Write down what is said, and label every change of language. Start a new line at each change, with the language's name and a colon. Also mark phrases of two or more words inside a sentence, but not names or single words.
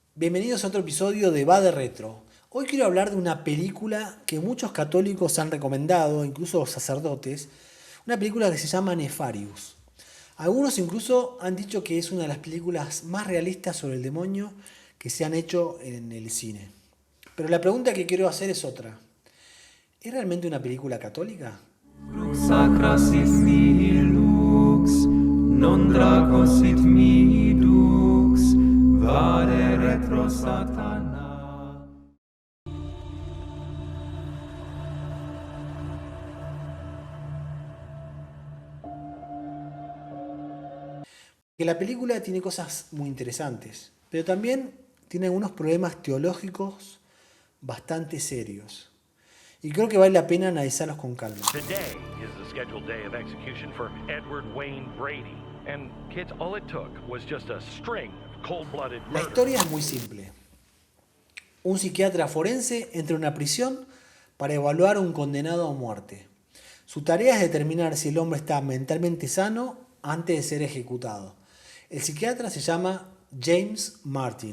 Spanish: Bienvenidos a otro episodio de Va de Retro. Hoy quiero hablar de una película que muchos católicos han recomendado, incluso sacerdotes, una película que se llama Nefarious. Algunos incluso han dicho que es una de las películas más realistas sobre el demonio que se han hecho en el cine. Pero la pregunta que quiero hacer es otra. ¿Es realmente una película católica?
Latin: Crux sacra sit mihi lux, non draco sit mihi dux, vade retro satana.
Spanish: Que la película tiene cosas muy interesantes, pero también tiene algunos problemas teológicos bastante serios. Y creo que vale la pena analizarlos con calma.
English: Today is the scheduled day of execution for Edward Wayne Brady. And kids, all it took was just a string of cold-blooded
Spanish: La
English: murder.
Spanish: historia es muy simple. Un psiquiatra forense entra en una prisión para evaluar a un condenado a muerte. Su tarea es determinar si el hombre está mentalmente sano antes de ser ejecutado. El psiquiatra se llama James Martin.